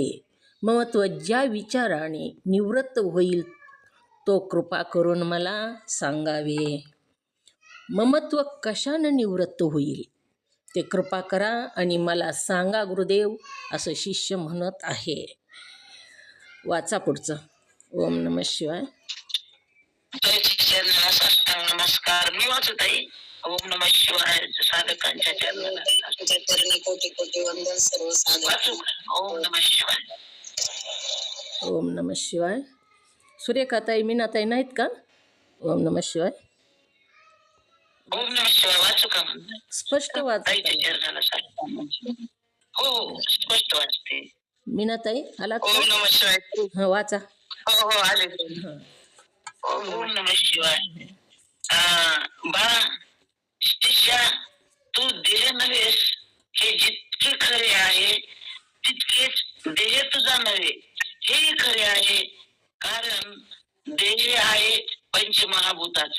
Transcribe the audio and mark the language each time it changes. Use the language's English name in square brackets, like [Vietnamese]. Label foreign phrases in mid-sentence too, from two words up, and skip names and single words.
[Marathi] ममत्व ज्या विचाराने निवृत्त होईल तो कृपा करून मला सांगावे। ममत्व कशानं निवृत्त होईल ते कृपा करा आणि मला सांगा गुरुदेव, असं शिष्य म्हणत आहे। वाचा पुढचं। [Sanskrit] ओम नमः शिवाय। [Marathi] नमस्कार, मी वाचत आहे। [Sanskrit] ओम नमः शिवाय [Marathi] साधकांच्या चरणी कोटी कोटी वंदन सर्व साधक। [Sanskrit] ओम नमः शिवाय। ओम नमः शिवाय. [Marathi] सूर्यकाताई मीनाताई नाहीत का? [Sanskrit] ओम नमः शिवाय. ओम नमः शिवाय [Marathi] वाचू का म्हणताय? स्पष्ट वाचा ताई ताई. टीचर झाला साहेब. हो हो स्पष्ट वाचते. मीनाताई आलात [Sanskrit] ओम [Marathi] का? [Sanskrit] नमः शिवाय. [Marathi] हां वाचा. हो हो आले. हां. [Sanskrit] ओम नमः शिवाय. [Marathi] बाळा शिष्या, तू देह नव्हेस हे जितके खरे आहे तितकेच देह तुझा नव्हे हेही खरे आहे. कारण देह आहे पंचमहाभूताचा.